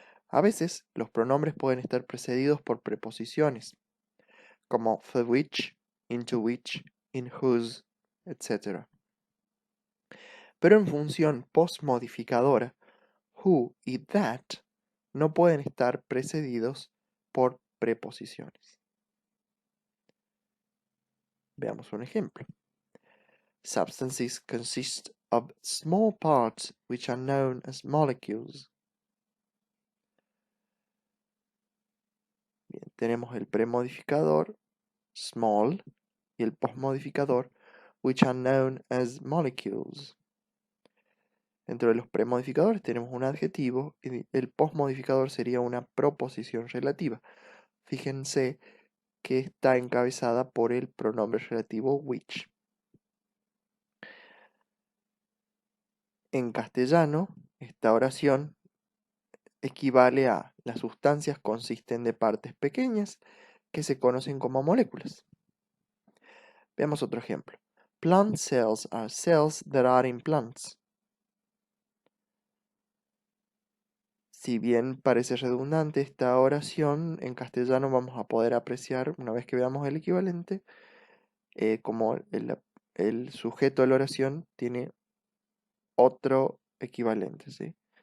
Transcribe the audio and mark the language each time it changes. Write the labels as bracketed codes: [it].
[es] A veces los pronombres pueden estar precedidos por preposiciones, como [en] for which, into which, in whose, [es] etc. Pero en función postmodificadora, who y that no pueden estar precedidos por preposiciones. Veamos un ejemplo. [en] Substances consist of small parts which are known as molecules. [es] Bien, tenemos el premodificador small y el postmodificador [en] which are known as molecules. [es] Dentro de los premodificadores tenemos un adjetivo y el postmodificador sería una proposición relativa. Fíjense que está encabezada por el pronombre relativo which. En castellano, esta oración equivale a las sustancias consisten de partes pequeñas que se conocen como moléculas. Veamos otro ejemplo. [en] Plant cells are cells that are in plants. [es] Si bien parece redundante esta oración, en castellano vamos a poder apreciar, una vez que veamos el equivalente, como el sujeto de la oración tiene otro equivalente, ¿sí?